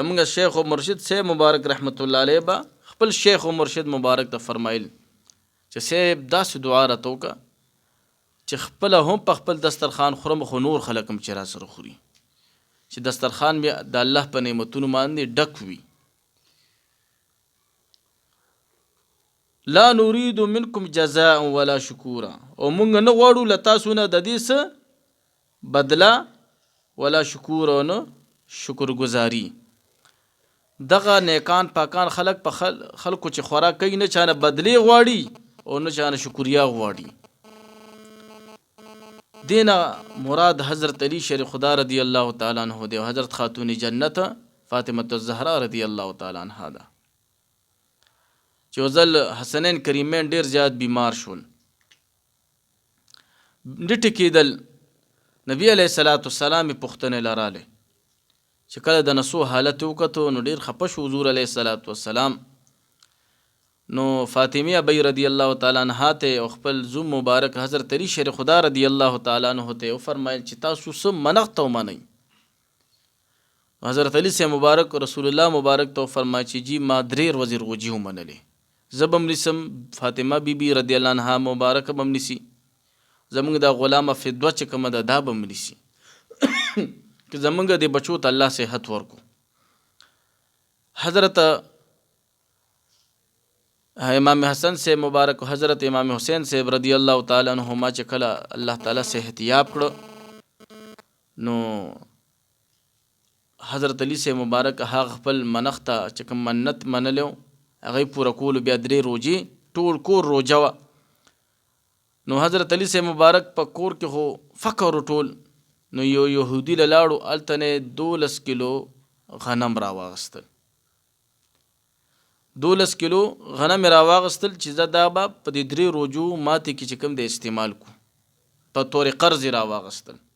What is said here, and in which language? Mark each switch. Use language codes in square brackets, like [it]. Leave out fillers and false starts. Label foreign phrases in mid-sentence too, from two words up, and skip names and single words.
[ps] زمونږ شیخ و مرشد صاحب مبارک [ar] رحمت الله علیه [ps] به خپل شیخ و مرشد مبارک ته فرمایل چې صاحب داسې دعا راته وکړه چې خپله هم په خپل دسترخوان خورم، خو نور خلک هم چې راسره خوري، چې دسترخوان بیا د الله په نعمتونو باندې ډک وي. [ar] لا نريد منکم جزاء ولا شکورا، [ps] او مونږ نه غواړو له تاسو نه د دې څه بدله [ar] ولا شکور، [ps] او نه شکر گزاري. دغه نیکان پاکان خلک په خلکو چې خوراک کوي نه چانه بدلی غواړي او نه چانه شکریا غواړي. دینا مراد حضرت علی شریف خدا [ar] رضی الله تعالی عنہ [ps] دی، حضرت خاتون جنت فاطمه الزهرا [ar] رضی الله تعالی عنها [ps] ده، چې چې وزل حسنین کریمین ډیر زیات بیمار شول، ډټ کېدل. نبی [ar] علیه الصلاۃ والسلام [ps] پوښتنې لراله چې کله د نسو حالت وکړو نو ډیر خپه شو حضور [ar] علیه الصلاۃ والسلام. [ps] نو فاطمه ابي [ar] رضی الله تعالی عنها [ps] ته او خپل زوم مبارک حضرت علی شیر خدا [ar] رضی الله تعالی عنہ [ps] ته فرمایل چې تاسو سم منښت ومنئ. حضرت علی سے مبارک رسول الله مبارک ته فرمایي چې جی ما درې ورځې روجي ومنلې، زبم نسم فاطمه بیبي [ar] رضی الله عنها [ps] مبارک بم نسی، زمونږ د غلامه فدوه چې کومه ده دا بم نسی که زمونږ د بچو ته الله صحت ورکو. حضرت امام حسن سے مبارک حضرت امام حسین سے [ar] رضی الله تعالی عنہما [ps] چې کله الله تعالی صحت یاب کړو نو حضرت علی سے مبارک هغه خپل منښت چې کوم منت منلو هغه پوره کول، بیا درې روجي ټول کور روجه وه. نو حضرت علی سے مبارک په کور کې خو فقر ټول، نو یو یهودي له لاړو هلته نه 12 کیلو غنم راواغستل، 12 کیلو غنم راواغستل چې زه دا به په دې درې روجو ماتې کې چې کوم د استعمال کو په طور قرض راواغستل.